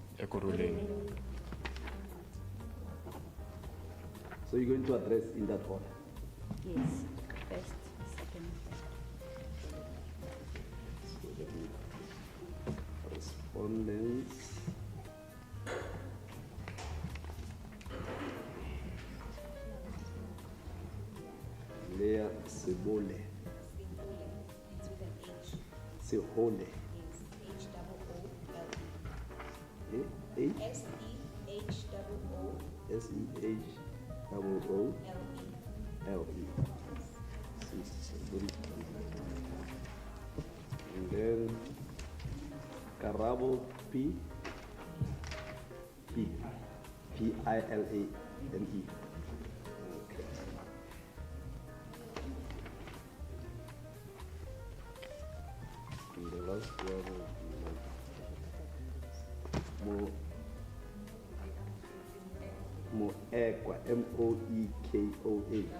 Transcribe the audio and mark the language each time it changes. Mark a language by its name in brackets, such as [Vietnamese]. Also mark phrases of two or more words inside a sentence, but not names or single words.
[English] Kuruleni. So you're going to address in that order? Yes, first, second. So let me respondents. Lea Sebole. Sehole. H? S-E-H-O-O-L-E. And then Karabo P. P-I-L-A-N-E. Okay. And the last one will be Moekoa, M-O-E-K-O-A.